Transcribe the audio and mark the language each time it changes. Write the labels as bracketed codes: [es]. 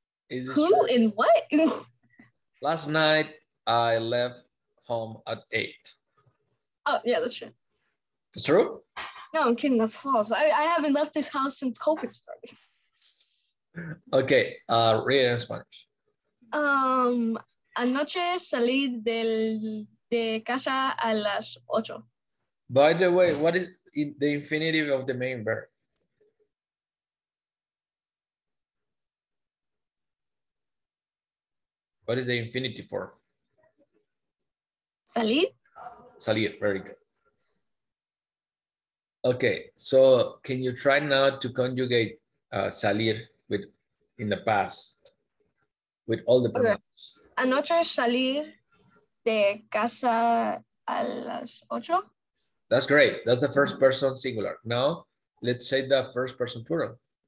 [en] Is who true? And what? Last night I left home at 8. Oh yeah, that's true. It's true? No, I'm kidding. That's false. I haven't left this house since COVID started. Okay. Read it in Spanish. [es] Anoche salí de casa a las 8. [en] By the way, what is the infinitive of the main verb? What is the infinitive form? [es] Salir. [en] Salir, very good. Okay, so can you try now to conjugate salir with in the past with all the Okay. pronouns? [es] Anoche salí de casa a las 8. [en] That's great. That's the first person singular. Now, let's say the first person plural.